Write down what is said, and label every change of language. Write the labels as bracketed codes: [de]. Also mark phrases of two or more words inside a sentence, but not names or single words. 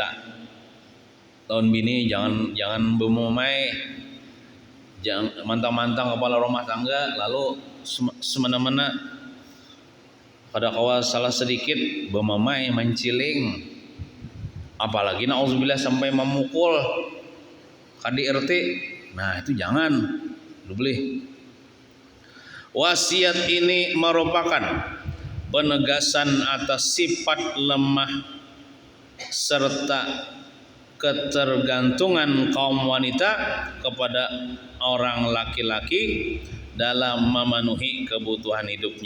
[bjn] Tahun bini jangan bemumai, jangan mantang-mantang kepala rumah tangga, lalu semena-mena pada kawal salah sedikit bemumai, menciling, apalagi nauzubillah sampai memukul KDRT. Nah, itu jangan boleh. [id] Wasiat ini merupakan penegasan atas sifat lemah serta ketergantungan kaum wanita kepada orang laki-laki dalam memenuhi kebutuhan hidupnya.